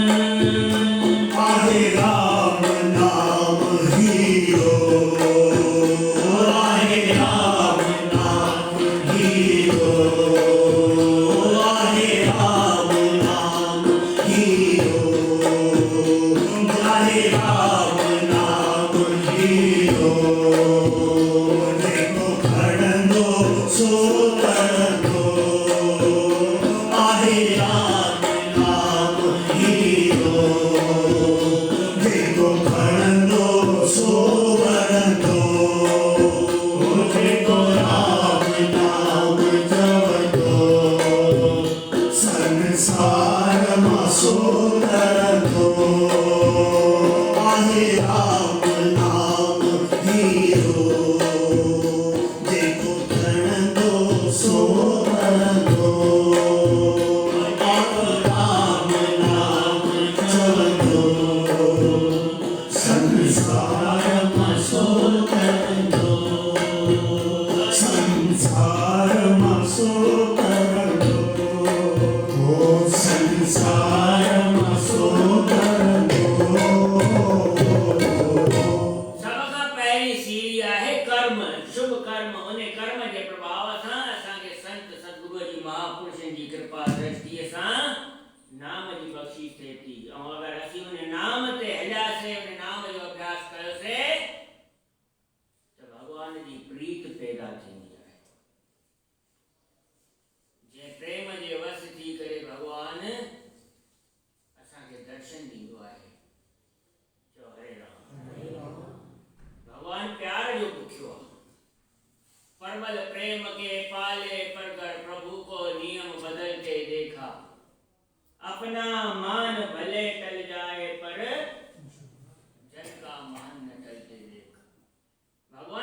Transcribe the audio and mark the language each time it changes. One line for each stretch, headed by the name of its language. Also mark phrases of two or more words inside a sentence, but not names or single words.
Sindhi: आहे राम नाम हीरो, आहे राम नाम हीरो, आहे राम नाम हीरो, आहे राम नाम हीरो। जेको खणंदो सो करंदो। आहे राम नाम हीरो, जेको खणंदो सो करंदो। जेको राम नाम जपंदो, संसार मां सो तरंदो। आहे राम नाम हीरो, जेको खणंदो सो करंदो। राम नाम जपंदो, संसार मां सो तरंदो। संसार मां सो तरंदो। ओ संसार मां सो तरंदो। सब खां पहिरीं सीढ़ी आहे कर्म, शुभ कर्म। उन कर्म जे प्रभाव सां असांखे संत सतगुरू जी महापुरुषनि जी कृपा दृष्टिअ सां नाम जी बख़्शिश थिए थी। ऐं अगरि असीं उन नाम ते हलियासीं, उन नाम जो अभ्यास कयोसीं त भॻवान जी प्रीत पैदा थींदी आहे। जंहिं प्रेम जे वस थी करे भॻवान असांखे दर्शन ॾींदो आहे। चओ हरे राम। भगवान प्यार जो भुखियो आहे।
Hindi: परमल प्रेम के पाले पर कर प्रभु को नियम बदलते देखा। अपना मान भले टल जाए पर जन का मान न टलते देखा।